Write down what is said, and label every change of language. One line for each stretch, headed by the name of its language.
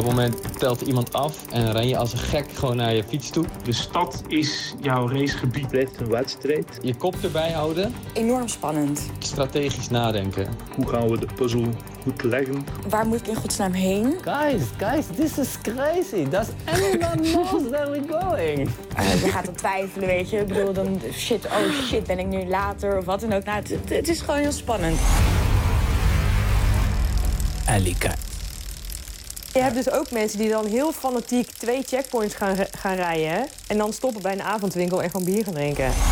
Dutch: dat moment telt iemand af en ren je als een gek gewoon naar je fiets toe. De stad is jouw racegebied. Blijft een wedstrijd. Je kop erbij houden. Enorm spannend. Strategisch nadenken. Hoe gaan we de puzzel goed leggen? Waar moet ik in godsnaam heen?
English: Guys, this is crazy. Does anyone knows where we're going?
Dutch: Je gaat dan twijfelen, weet je. Ik bedoel, dan shit, ben ik nu later of wat dan ook. Nou, het is gewoon heel spannend. Alika. Je hebt dus ook mensen die dan heel fanatiek twee checkpoints gaan rijden. En dan stoppen bij een avondwinkel en gewoon bier gaan drinken.